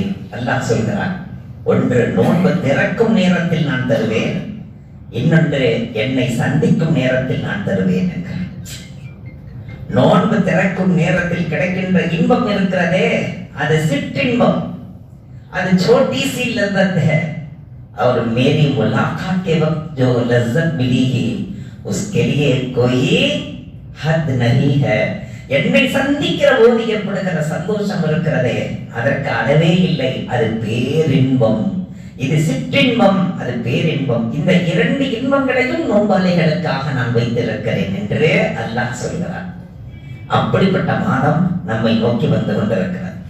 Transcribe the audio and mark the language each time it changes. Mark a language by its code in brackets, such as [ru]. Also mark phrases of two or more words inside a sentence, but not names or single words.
[ta] அல்லாஹ் சொல்கிறான், ஒன்று நோன்பு திறக்கும் நேரத்தில் நான் தருவேன், இன்னொன்று என்னை சந்திக்கும் நேரத்தில் நான் தருவேன் என்கிறார். நோன்பு திறக்கும் நேரத்தில் கிடைக்கின்ற இன்பம் இருக்கிறதே, அது சிற்றின்பம், அது [hi] छोटी सी लज्जत है और मेरी मुलाकात के वक्त जो लज्जत मिली है उसके लिए कोई हद नहीं है. [ta] என்னை சந்திக்கிற போது ஏற்படுகிற சந்தோஷம் இருக்கிறதே, அதற்கு அளவே இல்லை. அது பேரின்பம். இது சிற்றின்பம், அது பேரின்பம். இந்த 2 இன்பங்களையும் நோன்பாளிகளுக்காக நான் வைத்திருக்கிறேன் என்று அல்லாஹ் சொல்கிறார். அப்படிப்பட்ட மாதம் நம்மை நோக்கி வந்து கொண்டிருக்கிறார்.